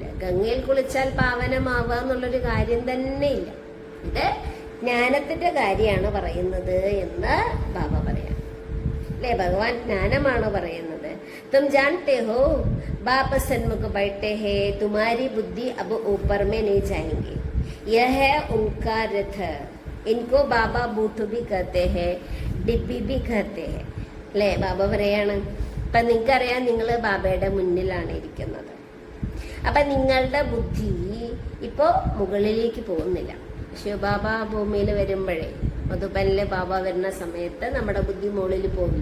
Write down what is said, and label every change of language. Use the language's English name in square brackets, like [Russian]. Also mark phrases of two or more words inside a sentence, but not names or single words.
[Malayalam] ഗംഗയിൽ കുളിച്ചാൽ പാവനമാവുക എന്നുള്ളൊരു കാര്യം തന്നെ ഇല്ല. ഇത് ജ്ഞാനത്തിന്റെ കാര്യമാണ് പറയുന്നത് എന്ന് ബാബ പറയാം അല്ലേ. ഭഗവാൻ ജ്ഞാനമാണ് പറയുന്നത്. [Hindi] तुम जानते हो बाप सन्मुख बैठे हैं तुम्हारी बुद्धि अब ऊपर में नहीं जाएंगे. यह है उनका रथ. इनको बाबा बूट भी कहते हैं, डिब्बी भी कहते हैं അല്ലേ. [Malayalam] ബാബ പറയാണ്, ഇപ്പൊ നിങ്ങൾക്കറിയാം നിങ്ങൾ ബാബയുടെ മുന്നിലാണ് ഇരിക്കുന്നത്. അപ്പൊ നിങ്ങളുടെ ബുദ്ധി ഇപ്പോ മുകളിലേക്ക് പോകുന്നില്ല. ശിവബാബ ഭൂമിയിൽ വരുമ്പോഴേ, മധുബനിലെ ബാബ വരുന്ന സമയത്ത് നമ്മുടെ ബുദ്ധി മുകളിൽ പോവില്ല.